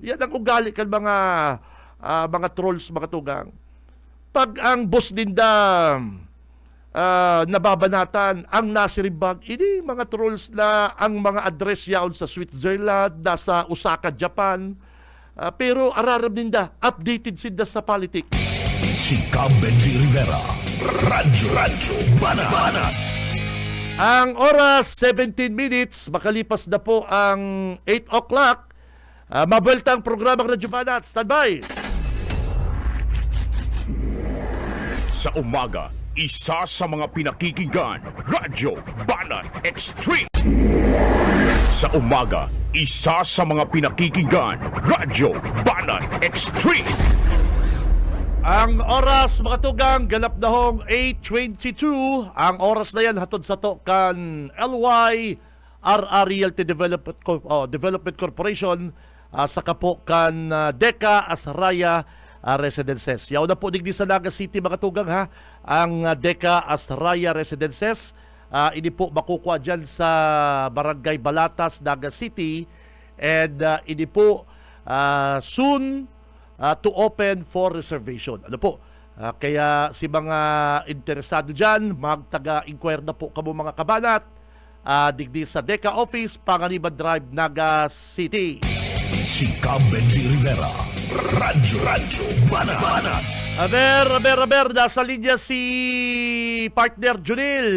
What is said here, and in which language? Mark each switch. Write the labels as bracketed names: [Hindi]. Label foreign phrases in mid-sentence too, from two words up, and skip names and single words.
[Bikol] Yan ang ugali kan mga trolls, mga tugang. Pag ang boss ninda nababanatan ang nasirimbag, ini mga trolls na ang mga address yaon sa Switzerland, nasa Osaka, Japan. Pero araram ninda, updated sinda sa politics. Si Benji Rivera, Radyo Banana. Ang oras, 17 minutes. Makalipas na po ang 8 o'clock. Mabuelta ang programang Radyo Banat. Standby! [Filipino] Sa umaga, isa sa mga pinakikinggan, Radyo Banat Extreme. Sa umaga, isa sa mga pinakikinggan, Radyo Banat Extreme. [Bikol] Ang oras, mga tugang, ganap na hong 8:22. Ang oras na yan, hatod sa to kan LY RR Realty Development Corporation, sa kapo kan Deca Asraya Residences. Yaw na po digdi sa Naga City, mga tugang, ha. Ang Deca Asraya Residences, ini po makukuha dyan sa Barangay Balatas, Naga City. [English] And [Bikol] ini po [English] soon to open for reservation. [Bikol] Ano po? Kaya si mga interesado dyan, magtaga-inquire na po kamo mga kabanat. Digdi sa Deca Office, Panganiban Drive, Naga City. Si Benji Rivera, Radyo Banat. Aber, nasa linya si partner Junil.